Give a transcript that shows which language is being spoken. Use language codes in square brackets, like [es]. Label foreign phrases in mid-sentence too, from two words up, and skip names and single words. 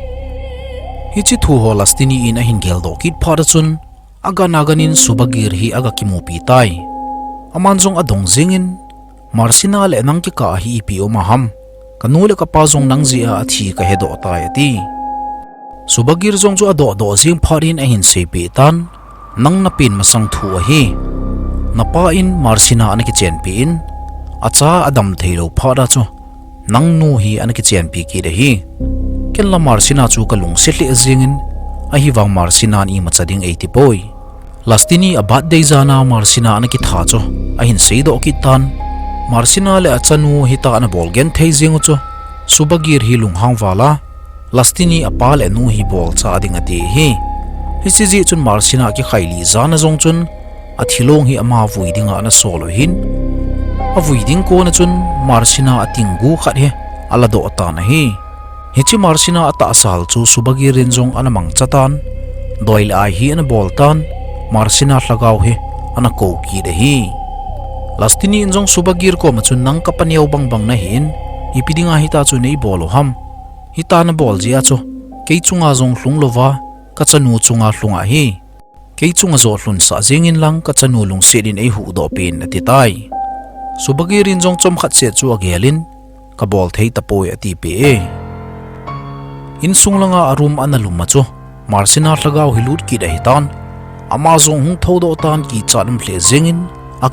[tcz] chi thu ho lastini in a hin gel do kit phara chun aga naganin subagir hi aga ki mu pi tai aman jong adong jingin marsina le nang ki ka hi pi o ma ham kanule ka pa jong nang ji a thi ka hedo ta ati subagir jong chu ado do jing pharin a hin se pi tan nang na pin masang thu a hi napa in marsina an ki chen pi in acha adam theilo phara chu nang nu hi an ki chen pi ki de hi ken la marsina chu ka lung se hle jingin a hi wang marsina ni machading 80 poi lastini a birthday zana marsina an ki tha chu a hin sei do ki tan marsina le achanu hi ta an bol gen thei jing chu subagir hi lung hang wala lastini apal enu hi bol cha ding ati hi chi ji chun marsina ki khaili zana jong chun a thilong hi ama vui dinga na solo hin a vui ding ko na chun marsina atingu khat he ala do ta na hi chi marsina ata sal chu subagi rin jong anamang chatan doil ai hi an bol tan marsina hlagaw he ana ko ki de hi lastini injong subagir ko machun nang kapaniaw bang na hin ipidinga hi ta chu nei bolo ham hita na bol ji acho kei chunga jong hlung lova ka chanu chunga hlunga hi kei chunga zo hlun sa jingin lang ka chanu lung sedin ei hu do pin ati tai subagi rin jong chom khat se chu agelin ka bol thei tapoi ati pe in sunglanga arum analum macho marsina hlagaw hilut ki dai tan ama jong hung thodo tan ki chanum hle jingin aki